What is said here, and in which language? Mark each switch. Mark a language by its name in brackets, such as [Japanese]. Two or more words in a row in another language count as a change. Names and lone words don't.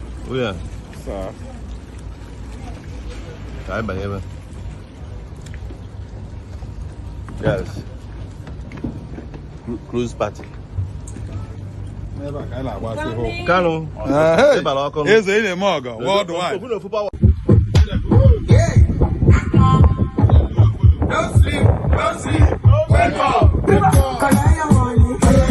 [English] Oh, yeah. Sir. [Igbo] Ka anyị banye ebe. [English] Yes. Cru-, cruise party. [Igbo] N'ebe a ka anyị na-agbasi hope. Kanu. Ah, hey. Ị bara ọkụ nụ. Eze, ị na-eme ọgọ, Ofu, worldwide. ofu na ofu power. Yeah. [English] Don't sleep, don't sleep. Wake up. Wake up.